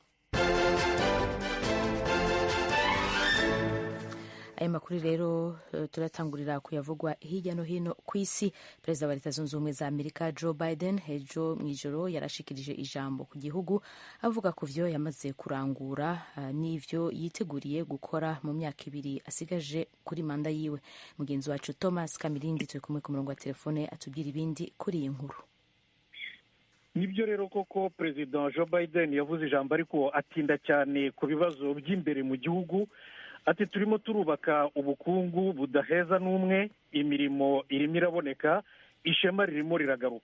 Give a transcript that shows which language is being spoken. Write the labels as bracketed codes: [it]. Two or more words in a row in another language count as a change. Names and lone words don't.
[rn] Aya makuru rero turatangurira kuyavugwa hirya no hino ku isi. Perezida wa Leta Zunze Ubumwe za Amerika Joe Biden ejo mw'ijoro yarashikirije ijambo ku gihugu, avuga ku vyo yamaze kurangura n'ivyo yiteguriye gukora mu myaka ibiri asigaje kuri manda yiwe. [rw] Mugenzi wacu Thomas Kamirindi turi kumwe ku murongo wa telefone atubwira ibindi kuri iyi nkuru. Nibyo rero koko Perezida Joe Biden yavuze ijambo, ariko atinda cyane ku bibazo by'imbere mu gihugu. Ati turimo turubaka ubukungu budaheza n'umwe, imirimo irimo iraboneka, ishema ririmo riragaruka.